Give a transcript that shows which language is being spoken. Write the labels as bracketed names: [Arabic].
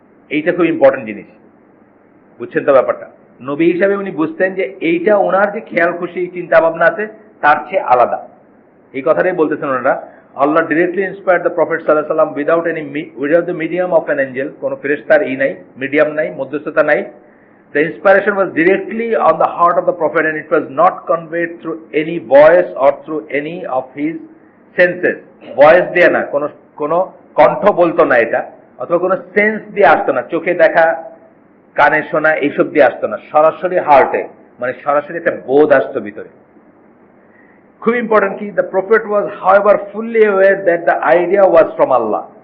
[Bangla] এইটা খুব ইম্পর্টেন্ট জিনিস, বুঝছেন তো ব্যাপারটা? নবী হিসাবে উনি বুঝতেন যে এইটা ওনার যে খেয়াল খুশি চিন্তা ভাবনা আছে তার চেয়ে আলাদা। এই কথাটাই বলতেছেন ওনারা, [English] Allah directly inspired the prophet সাল্লাল্লাহু আলাইহি ওয়াসাল্লাম without the medium of an angel. [Bangla] কোনো ফেরেশতার নাই, মিডিয়াম নাই, মধ্যস্থতা নাই। [English] The inspiration was directly on the heart of the prophet, and it was not conveyed through any voice or through any of his senses. [Bangla] Voice দিয়ে না, কোনো কণ্ঠ বলতো না এটা, অথবা কোনো সেন্স দিয়ে আসতো না, চোখে দেখা, কানে শোনা, এইসব দিয়ে আসতো না, সরাসরি হার্টে, মানে সরাসরি একটা বোধ আসতো ভিতরে। খুব ইম্পর্টেন্ট কি, [English] The prophet was however fully aware that the idea was from Allah.